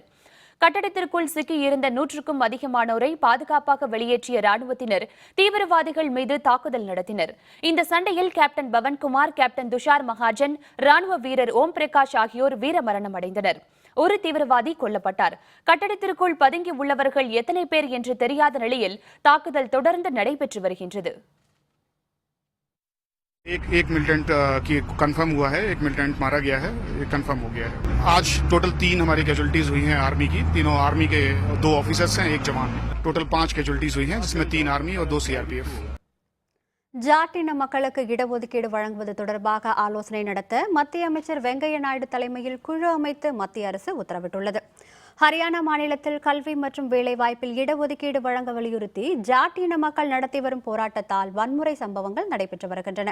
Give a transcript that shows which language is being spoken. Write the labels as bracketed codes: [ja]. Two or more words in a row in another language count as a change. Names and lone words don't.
[ta] கட்டடத்திற்குள் சிக்கியிருந்த 100க்கும் அதிகமானோரை பாதுகாப்பாக வெளியேற்றிய ராணுவத்தினர் தீவிரவாதிகள் மீது தாக்குதல் நடத்தினர். இந்த சண்டையில் கேப்டன் பவன்குமார், கேப்டன் துஷார் மகாஜன், ராணுவ வீரர் ஓம் பிரகாஷ் ஆகியோர் வீரமரணம் அடைந்தனர். ஒரு தீவிரவாதி கொல்லப்பட்டார். கட்டடத்திற்குள் பதுங்கி உள்ளவர்கள் எத்தனை பேர் என்று தெரியாத நிலையில் தாக்குதல் தொடர்ந்து நடைபெற்று வருகின்றது. [hi] एक मिलिटेंट की कंफर्म हुआ है, एक मिलिटेंट मारा गया है, ये कंफर्म हो गया है. आज टोटल 3 हमारी कैजुअलिटीज हुई हैं आर्मी की. तीनों आर्मी के 2 ऑफिसर्स हैं, 1 जवान है. टोटल 5 कैजुअलिटीज हुई हैं, जिसमें 3 आर्मी और 2 CRPF. [ta] ஜாட்டின மக்களுக்கு இடஒதுக்கீடு வழங்குவது தொடர்பாக ஆலோசனை நடத்த மத்திய அமைச்சர் வெங்கையா நாயுடு தலைமையில் குழு அமைத்து மத்திய அரசு உத்தரவிட்டுள்ளது. ஹரியானா மாநிலத்தில் கல்வி மற்றும் வேலைவாய்ப்பில் இடஒதுக்கீடு வழங்க வலியுறுத்தி ஜாட்டின மக்கள் நடத்தி வரும் போராட்டத்தால் வன்முறை சம்பவங்கள் நடைபெற்று வருகின்றன.